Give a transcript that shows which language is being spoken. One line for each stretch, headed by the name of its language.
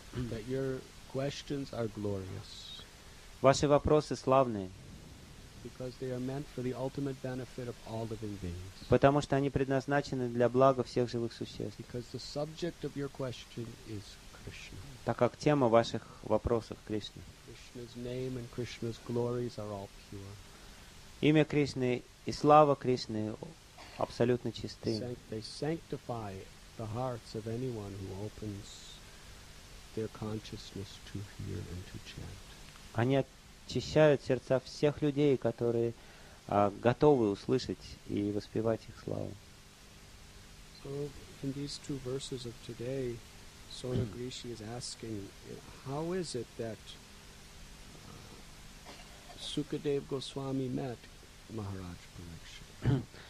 English: That your questions are glorious.
Russian: Ваши вопросы славные,
English: because they are meant for the ultimate benefit of all living beings.
Russian: потому что они предназначены для блага всех живых существ.
English: Because the subject of your question is Krishna.
Russian: Так как тема ваших вопросов Кришна.
English: Krishna's name and Krishna's glories are all pure.
Russian: Имя Кришны и слава Кришны абсолютно чисты.
English: They sanctify the hearts of anyone who opens their consciousness to hear and to chant.
Russian: Они очищают сердца всех людей, которые готовы услышать и воспевать их славу.
English: So in these two verses of today, Sona Grishi is asking, how is it that Sukadev Goswami met Maharaj Parikshit?